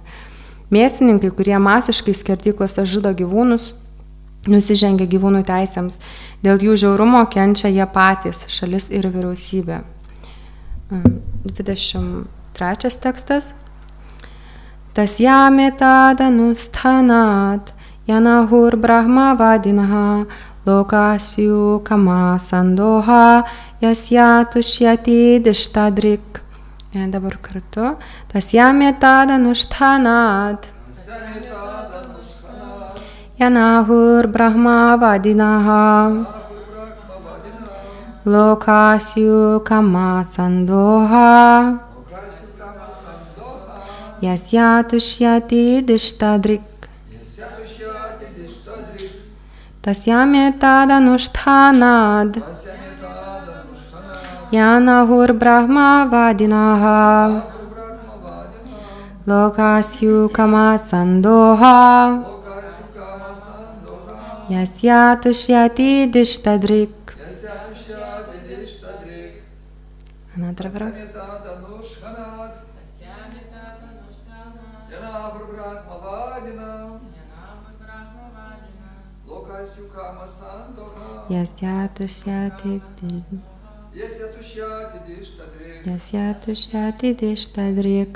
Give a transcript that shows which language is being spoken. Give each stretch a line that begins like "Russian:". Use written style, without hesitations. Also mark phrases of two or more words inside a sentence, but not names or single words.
Lithuanian: Mėsininkai, kurie masiškai skerdyklose žudo gyvūnus, nusižengia gyvūnų teisėms. Dėl jų žiaurumo kenčia jie patys, šalis ir vyriausybė. 23 tekstas.
Sanskrit: Tasyame tadanusthanat yanahur brahma vadinaha lokasyu kama sandoha yasya tushyati dishtadrik.
Lithuanian: Dabar kartu.
Sanskrit: Tasyame tadanusthanat yanahur brahma vadinaha lokasyu kama sandoha yasya tushyati dishtadrik. Tasyame tadanusthanad yanahur brahma vadinaha lokasyu kama sandoha yasya tushyati dishtadrik.
English: Another verse.
Sanskrit: Yasya tushyati dishtadrik.